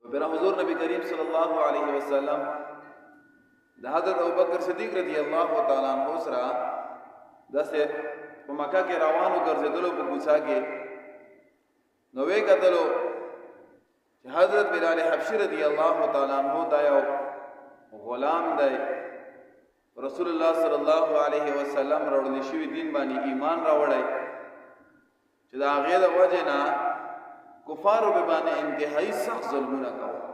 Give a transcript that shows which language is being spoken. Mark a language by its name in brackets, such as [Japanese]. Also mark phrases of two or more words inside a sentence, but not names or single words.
[Pashto] بنا حضور نبی کریم [Arabic] صلی اللہ علیہ وسلم [Pashto] دا حضرت ابوبکر صدیق [Arabic] رضی اللہ تعالی عنہ [Pashto] سره داسې په مکه کې روانو ګرځېدلو په کوڅه کې نو وی کتلو چې حضرت بلال حبشي [Arabic] رضی الله تعالی عنہ [Pashto] دا یو غلام دی [Arabic] رسول الله صلی الله علیه وسلم [Pashto] راوړل شوی دین باندې ایمان راوړی چې دا هغه د وجه نه کفارو به باندې انتهایی سخت ظلمونه کوي